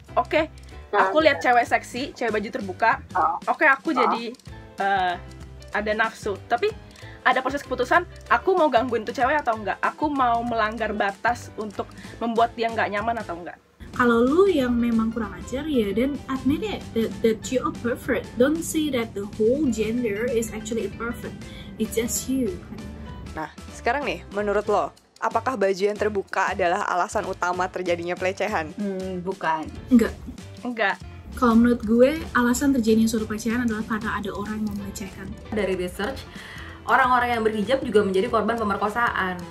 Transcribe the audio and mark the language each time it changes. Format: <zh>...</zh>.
<id>Oke, aku lihat cewek seksi, cewek baju terbuka. Oke, aku jadi ada nafsu. Tapi ada proses keputusan, aku mau gangguin tuh cewek atau enggak. Aku mau melanggar batas untuk membuat dia nggak nyaman atau enggak. Kalau lu yang memang kurang ajar ya,</id> <en>then admit it that you are perfect. Don't say that the whole gender is actually imperfect. It's just you.</en> <id>Nah, sekarang nih, menurut lo, apakah baju yang terbuka adalah alasan utama terjadinya pelecehan? Bukan. Enggak. Kalau menurut gue, alasan terjadinya suatu pelecehan adalah karena ada orang yang mau melecehkan. Dari research, orang-orang yang berhijab juga menjadi korban pemerkosaan.</id>